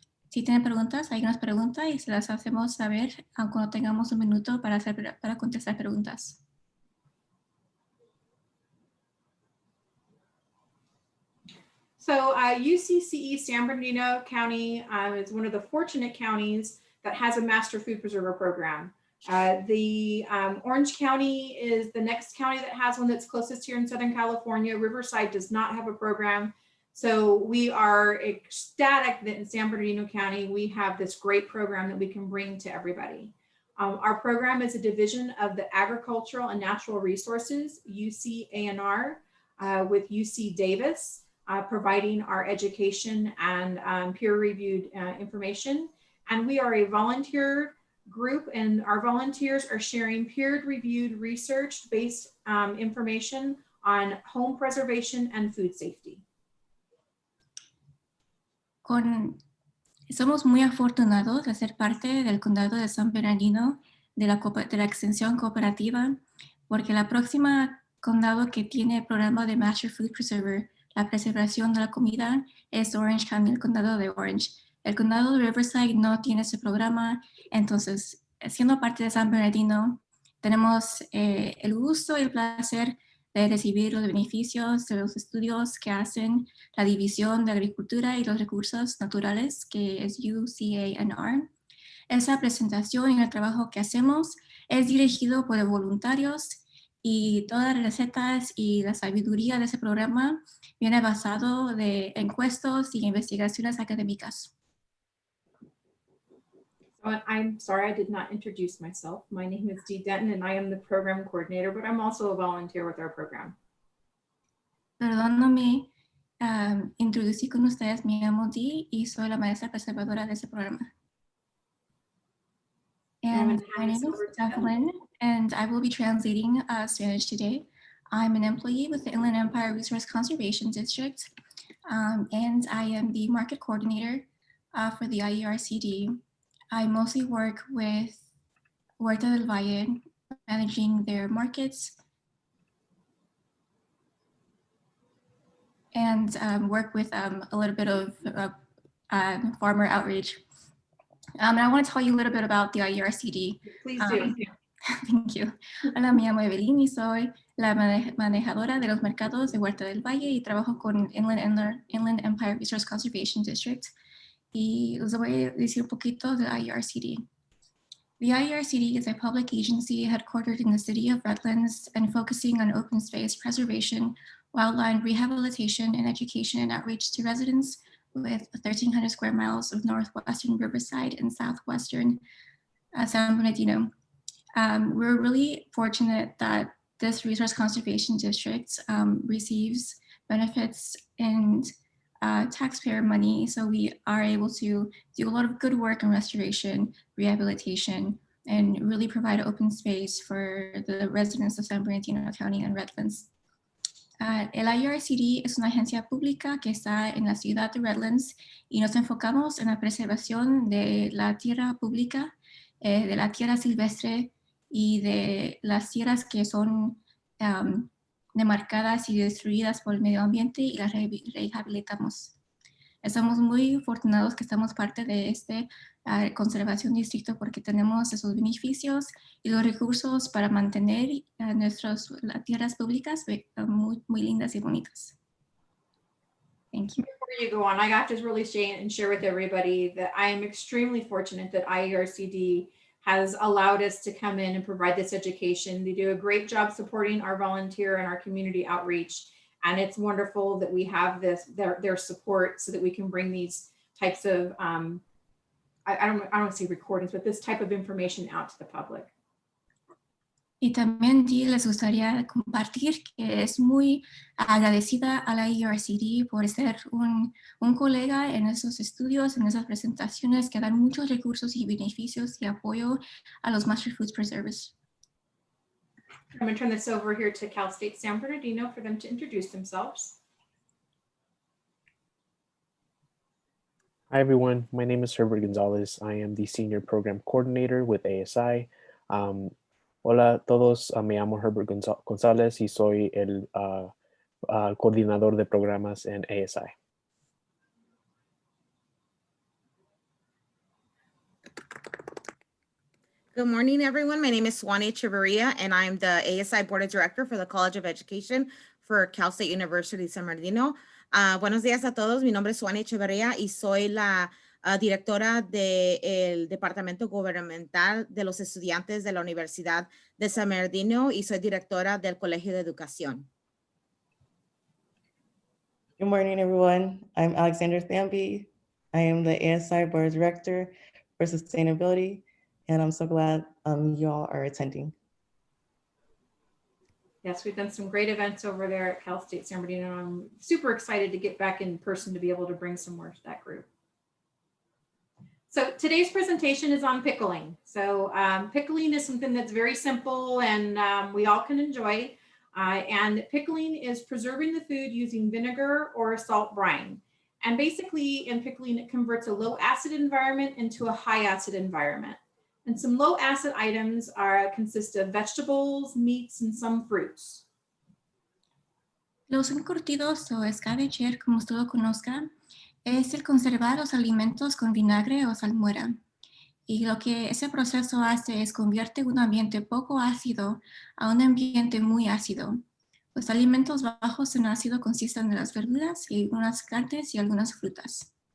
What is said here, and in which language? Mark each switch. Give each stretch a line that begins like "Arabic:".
Spanish: Si tienen preguntas, hay unas preguntas y se las hacemos saber cuando tengamos un minuto para contestar preguntas.
English: So UCCE San Bernardino County is one of the fortunate counties that has a master food preserver program. The Orange County is the next county that has one that's closest here in Southern California. Riverside does not have a program. So we are ecstatic that in San Bernardino County, we have this great program that we can bring to everybody. Our program is a division of the Agricultural and Natural Resources, UCANR, with UC Davis, providing our education and peer-reviewed information. And we are a volunteer group, and our volunteers are sharing peer-reviewed research-based information on home preservation and food safety.
Spanish: Somos muy afortunados de ser parte del condado de San Bernardino de la extensión cooperativa, porque la próxima condado que tiene programa de Master Food Preserver, la preservación de la comida, es Orange County, el condado de Orange. El condado de Riverside no tiene ese programa, entonces, siendo parte de San Bernardino, tenemos el gusto y el placer de recibir los beneficios de los estudios que hacen la División de Agricultura y los Recursos Naturales, que es UCANR. Esa presentación y el trabajo que hacemos es dirigido por voluntarios y todas las recetas y la sabiduría de ese programa viene basado de encuestas y investigaciones académicas.
English: I'm sorry, I did not introduce myself. My name is Dee Denton and I am the program coordinator, but I'm also a volunteer with our program.
Spanish: Perdóname, introducí con ustedes, me llamo Dee y soy la maestra preservadora de ese programa.
English: And my name is Evelyn, and I will be translating Spanish today. I'm an employee with the Inland Empire Resource Conservation District, and I am the market coordinator for the IERCD. I mostly work with Huerta del Valle, managing their markets, and work with a little bit of farmer outreach. And I want to tell you a little bit about the IERCD. Please do. Thank you.
Spanish: Hola, me llamo Evelyn y soy la manejadora de los mercados de Huerta del Valle y trabajo con Inland Empire Resource Conservation District. Y les voy a decir un poquito de IERCD.
English: The IERCD is a public agency headquartered in the city of Redlands and focusing on open space preservation, wildland rehabilitation, and education and outreach to residents with 1,300 square miles of northwestern Riverside and southwestern San Bernardino. We're really fortunate that this resource conservation district receives benefits and taxpayer money, so we are able to do a lot of good work in restoration, rehabilitation, and really provide open space for the residents of San Bernardino County and Redlands.
Spanish: El IERCD es una agencia pública que está en la ciudad de Redlands y nos enfocamos en la preservación de la tierra pública, de la tierra silvestre y de las tierras que son demarcadas y destruidas por el medio ambiente y las rehabilitamos. Estamos muy afortunados que estamos parte de este conservación distrito porque tenemos esos beneficios y los recursos para mantener nuestras tierras públicas muy lindas y bonitas.
English: Thank you. Before you go on, I got to really share with everybody that I am extremely fortunate that IERCD has allowed us to come in and provide this education. They do a great job supporting our volunteer and our community outreach. And it's wonderful that we have their support so that we can bring these types of, I don't want to say recordings, but this type of information out to the public.
Spanish: Y también les gustaría compartir que es muy agradecida a la IERCD por ser un colega en esos estudios, en esas presentaciones que dan muchos recursos y beneficios y apoyo a los Master Food Preservers.
English: I'm going to turn this over here to Cal State San Bernardino for them to introduce themselves. Hi, everyone. My name is Herbert Gonzalez. I am the Senior Program Coordinator with ASI.
Spanish: Hola a todos. Me llamo Herbert Gonzalez y soy el coordinador de programas en ASI.
English: Good morning, everyone. My name is Swanee Echeverria, and I'm the ASI Board of Director for the College of Education for Cal State University San Bernardino.
Spanish: Buenos días a todos. Mi nombre es Swanee Echeverria y soy la directora del Departamento Gubernamental de los Estudiantes de la Universidad de San Bernardino y soy directora del Colegio de Educación.
English: Good morning, everyone. I'm Alexander Thamby. I am the ASI Board Director for Sustainability, and I'm so glad you all are attending. Yes, we've done some great events over there at Cal State San Bernardino. I'm super excited to get back in person to be able to bring some more to that group. So today's presentation is on pickling. So pickling is something that's very simple and we all can enjoy. And pickling is preserving the food using vinegar or a salt brine. And basically in pickling, it converts a low acid environment into a high acid environment. And some low acid items consist of vegetables, meats, and some fruits.
Spanish: Los encurtidos o escabecher, como usted lo conozca, es el conservar los alimentos con vinagre o salmuera. Y lo que ese proceso hace es convierte un ambiente poco ácido a un ambiente muy ácido. Los alimentos bajos en ácido consisten de las verduras y algunas carnes y algunas frutas.